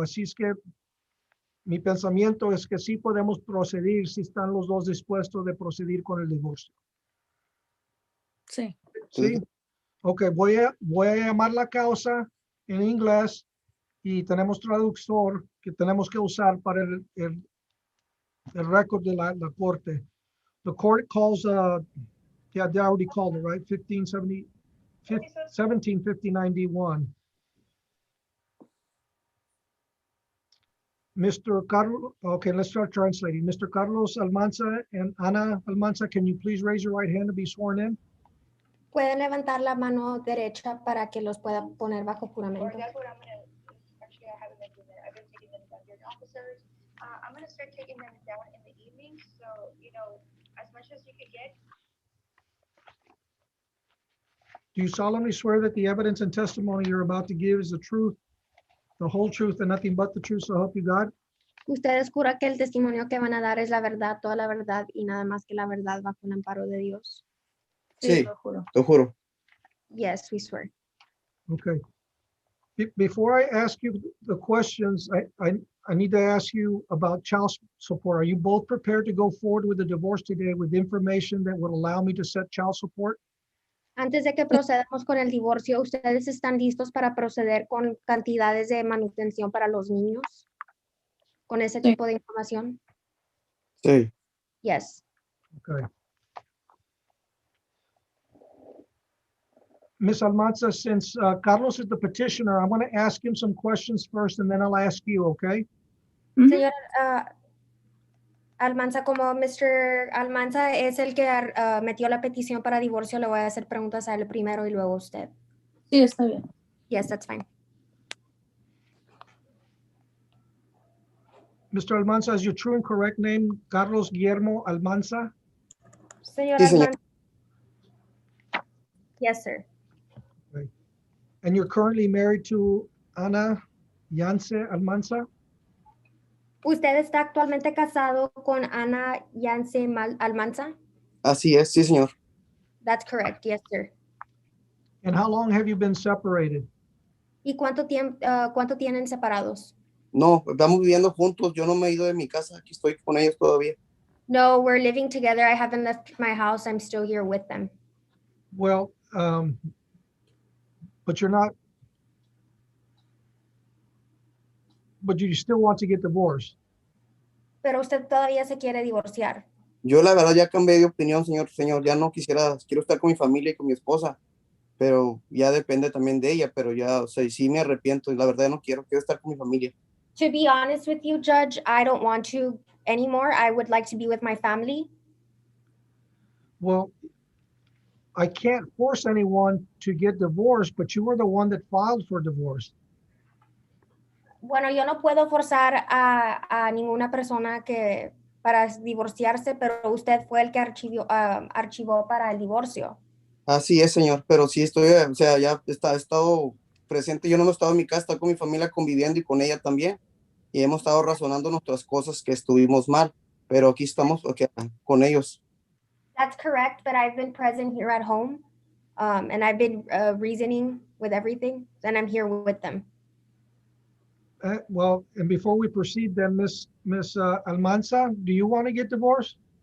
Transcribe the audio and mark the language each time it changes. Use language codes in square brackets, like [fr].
[es] Así es que mi pensamiento es que sí podemos proceder si están los dos dispuestos de proceder con el divorcio. Sí. Sí. Ok, voy a llamar la causa en inglés y tenemos traductor que tenemos que usar para el récord de la corte. [en] The court calls, yeah, they already called it, right? 1759 D1. Mr. Carlos, okay, let's start translating. Mr. Carlos Almanza and Ana Almanza, can you please raise your right hand to be sworn in? [es] Pueden levantar la mano derecha para que los pueda poner bajo juramento. [en] I'm going to start taking them down in the evening. So, as much as you could get. Do you solemnly swear that the evidence and testimony you're about to give is the truth, the whole truth, and nothing but the truth, so help you God? [es] Ustedes juran que el testimonio que van a dar es la verdad, toda la verdad y nada más que la verdad bajo el amparo de Dios. Sí, lo juro. lo juro. [en] Yes, we swear. Okay. Before I ask you the questions, I need to ask you about child support. Are you both prepared to go forward with the divorce today with information that would allow me to set child support? [es] Antes de que procedamos con el divorcio, ¿ustedes están listos para proceder con cantidades de manutención para los niños? ¿Con ese tipo de información? Sí. [en] Yes. Okay. Ms. Almanza, since Carlos is the petitioner, I'm going to ask him some questions first, and then I'll ask you, okay? [es] Señor Almanza, como Mr. Almanza es el que metió la petición para divorcio, le voy a hacer preguntas a él primero y luego a usted. Sí, está bien. [en] Yes, that's fine. Mr. Almanza, is your true and correct name Carlos Guillermo Almanza? [es] Señor Sí, señor. [en] Almanza. Yes, sir. Okay. And you're currently married to Ana Yance Almanza? [es] ¿Usted está actualmente casado con Ana Yance Almanza? Así es, sí, señor. [en] That's correct. Yes, sir. And how long have you been separated? [es] ¿Y cuánto tienen separados? No, estamos viviendo juntos. Yo no me he ido de mi casa. Aquí estoy con ellos todavía. [en] No, we're living together. I haven't left my house. I'm still here with them. Well, but you're not, but you still want to get divorced. [es] Pero usted todavía se quiere divorciar. Yo la verdad ya cambié de opinión, señor. Ya no quiero estar con mi familia y con mi esposa, pero ya depende también de ella, pero ya, o sea, sí me arrepiento y la verdad no quiero estar con mi familia. [en] To be honest with you, Judge, I don't want to anymore. I would like to be with my family. Well, I can't force anyone to get divorced, but you were the one that filed for divorce. [es] Bueno, yo no puedo forzar a ninguna persona para divorciarse, pero usted fue el que archivó para el divorcio. Así es, señor, pero sí estoy, o sea, ya he estado presente. Yo no he estado en mi casa, estoy con mi familia conviviendo y con ella también. Y hemos estado razonando nuestras cosas que estuvimos mal, pero aquí estamos con ellos. [en] That's correct, but I've been present here at home, and I've been reasoning with everything, and I'm here with them. Well, and before we proceed then, Miss Almanza, do you want to get divorced?